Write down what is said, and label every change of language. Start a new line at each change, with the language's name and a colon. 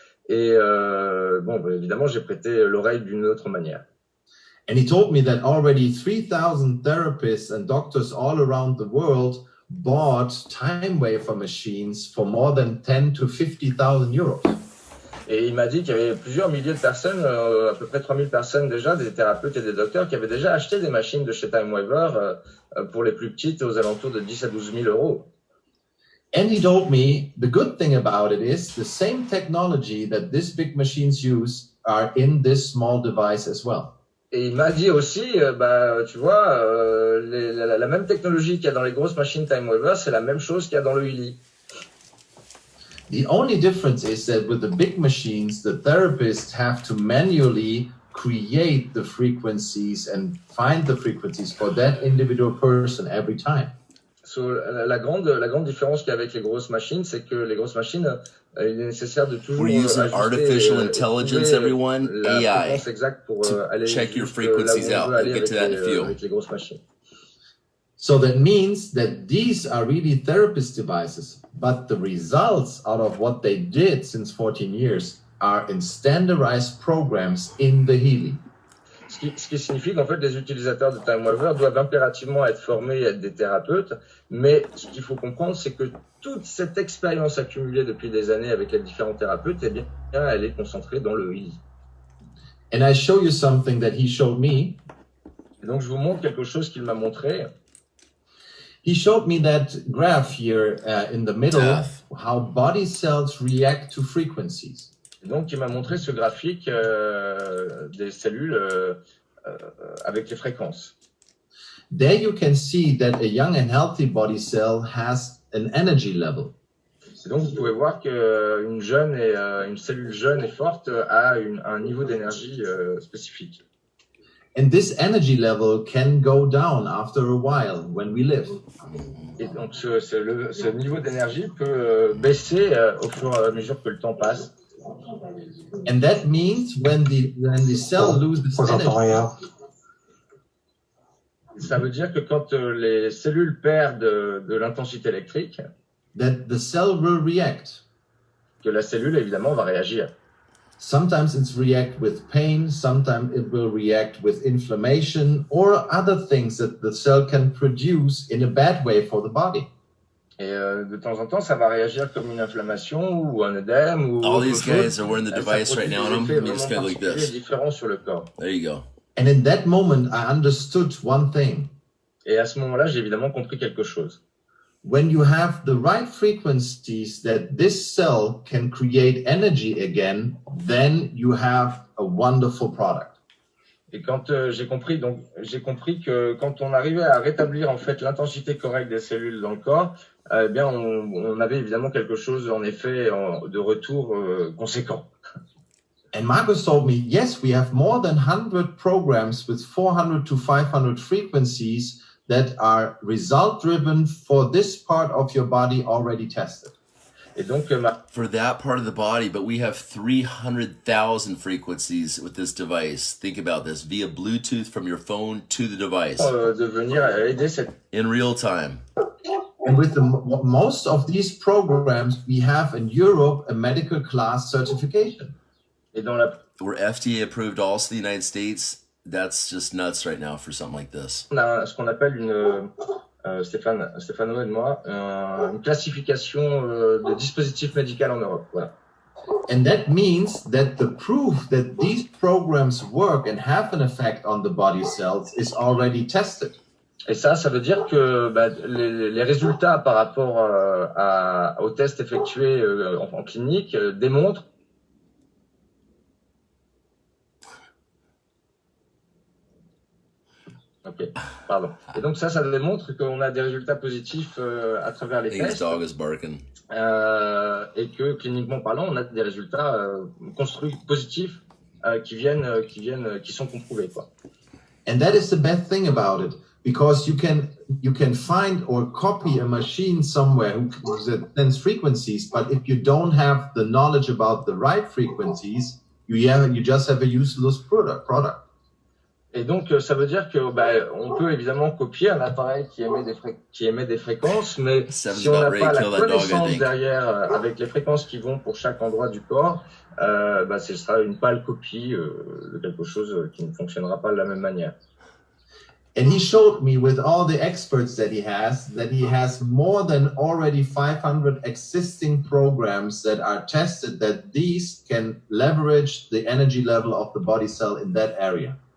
French: Et évidemment, j'ai prêté l'oreille d'une autre manière.
English: And he told me that already 3,000 therapists and doctors all around the world bought time wafer machines for more than 10 to 50,000 euros.
French: Et il m'a dit qu'il y avait plusieurs milliers de personnes, à peu près 3000 personnes déjà, des thérapeutes et des docteurs, qui avaient déjà acheté des machines de chez Time Waver pour les plus petites aux alentours de 10 à 12 000 euros.
English: And he told me the good thing about it is the same technology that these big machines use are in this small device as well.
French: Et il m'a dit aussi, tu vois, la même technologie qu'il y a dans les grosses machines Time Waver, c'est la même chose qu'il y a dans le Healy.
English: The only difference is that with the big machines, the therapists have to manually create the frequencies and find the frequencies for that individual person every time.
French: So, la grande différence qu'il y a avec les grosses machines, c'est que les grosses machines, il est nécessaire de toujours ajuster
English: artificial intelligence, everyone, AI.
French: Pour aller
English: check your frequencies out. We'll get to that in a few.
French: Avec les grosses machines.
English: So that means that these are really therapist devices, but the results out of what they did since 14 years are in standardized programs in the Healy.
French: Ce qui signifie qu'en fait, les utilisateurs de TimeWaver doivent impérativement être formés et être des thérapeutes. Mais ce qu'il faut comprendre, c'est que toute cette expérience accumulée depuis des années avec les différents thérapeutes, eh bien, elle est concentrée dans le healing.
English: And I show you something that he showed me.
French: Et donc, je vous montre quelque chose qu'il m'a montré.
English: He showed me that graph here in the middle, how body cells react to frequencies.
French: Et donc, il m'a montré ce graphique des cellules avec les fréquences.
English: There you can see that a young and healthy body cell has an energy level.
French: Et donc, vous pouvez voir qu'une une cellule jeune et forte a un niveau d'énergie spécifique.
English: And this energy level can go down after a while when we live.
French: Et donc, ce niveau d'énergie peut baisser au fur et à mesure que le temps passe.
English: And that means when the cell loses energy,
French: ça veut dire que quand les cellules perdent de l'intensité électrique,
English: that the cell will react.
French: Que la cellule évidemment va réagir.
English: Sometimes it's react with pain, sometimes it will react with inflammation or other things that the cell can produce in a bad way for the body.
French: Et de temps en temps, ça va réagir comme une inflammation ou un œdème ou
English: all these guys are wearing the device right now, and I'm just kind of like this.
French: Différent sur le corps.
English: There you go. And in that moment, I understood one thing.
French: Et à ce moment-là, j'ai évidemment compris quelque chose.
English: When you have the right frequencies that this cell can create energy again, then you have a wonderful product.
French: Et quand j'ai compris que quand on arrivait à rétablir en fait l'intensité correcte des cellules dans le corps, eh bien on avait évidemment quelque chose en effet de retour conséquent.
English: And Marcus told me, yes, we have more than 100 programs with 400 to 500 frequencies that are result-driven for this part of your body already tested.
French: Et donc,
English: for that part of the body, but we have 300,000 frequencies with this device. Think about this, via Bluetooth from your phone to the device.
French: De venir aider
English: in real time. And with most of these programs, we have in Europe a medical class certification.
French: Et dans
English: we're FDA approved also in the United States. That's just nuts right now for something like this.
French: On a ce qu'on appelle Stéphano et moi, une classification de dispositif médical en Europe. Voilà.
English: And that means that the proof that these programs work and have an effect on the body cells is already tested.
French: Et ça veut dire que les résultats par rapport aux tests effectués en clinique démontrent. Ok, pardon. Et donc ça démontre qu'on a des résultats positifs à travers les tests.
English: Dog is barking.
French: Et que cliniquement parlant, on a des résultats construits positifs qui sont comprouvés, quoi.
English: And that is the best thing about it, because you can find or copy a machine somewhere that sends frequencies, but if you don't have the knowledge about the right frequencies, you just have a useless product.
French: Et donc, ça veut dire que on peut évidemment copier un appareil qui émet des fréquences, mais si on n'a pas la connaissance derrière avec les fréquences qui vont pour chaque endroit du corps, ce sera une pâle copie de quelque chose qui ne fonctionnera pas de la même manière.
English: And he showed me with all the experts that he has more than already 500 existing programs that are tested that these can leverage the energy level of the body cell in that area.